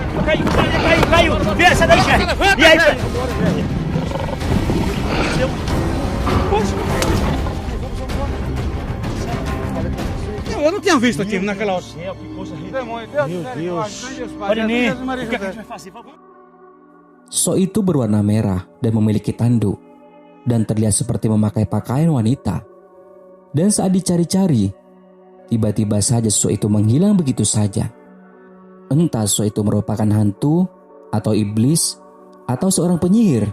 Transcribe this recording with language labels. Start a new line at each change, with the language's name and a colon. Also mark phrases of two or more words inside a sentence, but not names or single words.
Portuguese: Caiu. Vem, sai daí, chefe. E aí, chefe? Eu não tinha visto aqui naquela hora. Céu, que coisa Demônio, Deus. Meu Deus. Marinê, o que a gente vai fazer?
Indonesian: sosok itu berwarna merah dan memiliki tanduk, dan terlihat seperti memakai pakaian wanita. Dan saat dicari-cari, tiba-tiba saja sosok itu menghilang begitu saja. Entah sosok itu merupakan hantu, atau iblis, atau seorang penyihir.